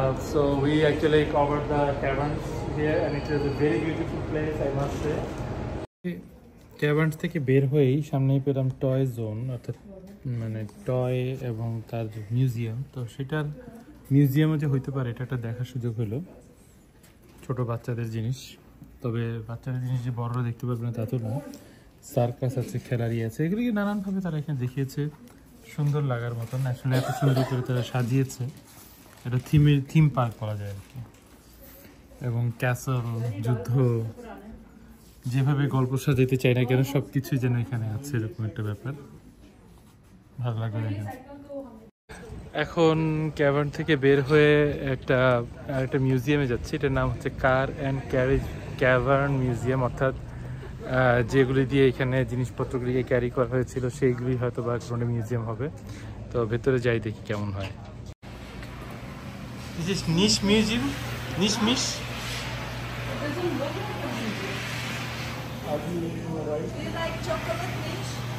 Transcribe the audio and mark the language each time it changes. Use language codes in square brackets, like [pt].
[en] So we actually covered the caverns here, and it is a very beautiful place, I must say. [bn] Caverns থেকে বের হয়েই সামনেই পেলাম toy zone, অর্থাৎ মানে টয় এবং তার মিউজিয়াম। তো সেটার মিউজিয়ামে যে হইতে পারে এটা একটা দেখার সুযোগ হলো। ছোট বাচ্চাদের জিনিস, তবে বাচ্চাদের জিনিস যে বড়রা দেখতে পারবে না তা তো না। সার্কাস আছে, খেলারি আছে, এগুলিকে নানানভাবে তারা এখানে দেখিয়েছে, সুন্দর লাগার মতন। আসলে এত সুন্দর করে তারা সাজিয়েছে, এটা থিম পার্ক বলা যায় আর কি। এবং ক্যাসল, যুদ্ধ, যেভাবে গল্প সাজাইতে চাই না কেন সব কিছুই যেন এখানে আছে, এরকম একটা ব্যাপার। ভালো লাগলো এখানে। এখন ক্যাভার্ন থেকে বের হয়ে একটা মিউজিয়ামে যাচ্ছি। এটার নাম হচ্ছে car and carriage cavern museum, অর্থাৎ যেগুলি দিয়ে এখানে জিনিসপত্রগুলিকে ক্যারি করা হয়েছিল সেইগুলি হয়তো বা কোনো মিউজিয়াম হবে। তো ভেতরে যাই, দেখি কেমন হয়। [en] This is niche museum, niche mish. Do you like chocolate niche?